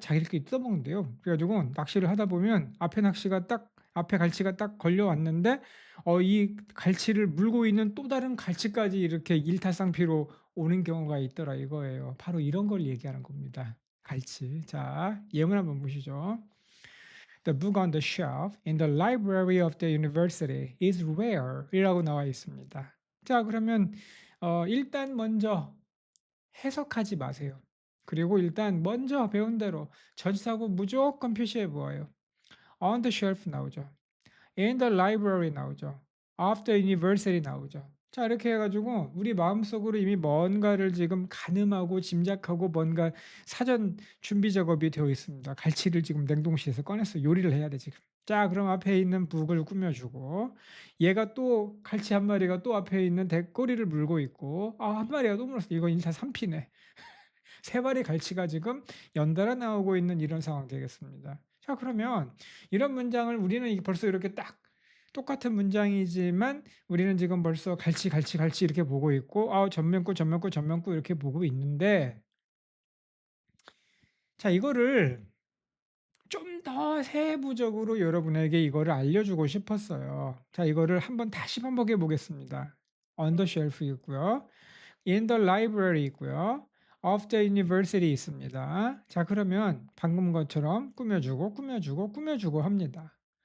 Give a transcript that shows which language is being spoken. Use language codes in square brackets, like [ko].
[ko] 자기들끼리 뜯어먹는데요. 그래 가지고 낚시를 하다 보면 앞에 갈치가 딱 걸려왔는데 이 갈치를 물고 있는 또 다른 갈치까지 이렇게 일타쌍피로 오는 경우가 있더라 이거예요. 바로 이런 걸 얘기하는 겁니다. 갈치. 자, 예문 한번 보시죠. [en] The book on the shelf in the library of the university is rare [ko] 이라고 나와 있습니다. 자, 그러면 일단 먼저 해석하지 마세요. 그리고 일단 먼저 배운 대로 전치사고 무조건 표시해 보아요. [en] On the shelf [ko] 나오죠. [en] In the library 나오죠. Of the university [ko] 나오죠. 자, 이렇게 해가지고 우리 마음속으로 이미 뭔가를 지금 가늠하고 짐작하고 뭔가 사전 준비 작업이 되어 있습니다. 갈치를 지금 냉동실에서 꺼내서 요리를 해야 돼 지금. 자, 그럼 앞에 있는 북을 꾸며주고 얘가 또 갈치 한 마리가 또 앞에 있는 꼬리를 물고 있고 한 마리가 또 물었어. 이거 일타 3피네. 세 마리 갈치가 지금 연달아 나오고 있는 이런 상황 되겠습니다. 자, 그러면 이런 문장을 우리는 벌써 이렇게 딱 똑같은 문장이지만 우리는 지금 벌써 갈치, 갈치, 갈치 이렇게 보고 있고 전면구, 전면구, 전면구 이렇게 보고 있는데 자, 이거를 좀 더 세부적으로 여러분에게 이거를 알려주고 싶었어요. 자, 이거를 한번 다시 반복해 보겠습니다. [en] On the shelf [ko] 있고요. [en] In the library 있고요. Of the university [ko] 있습니다. 자, 그러면 방금 것처럼 꾸며주고 꾸며주고 꾸며주고 합니다.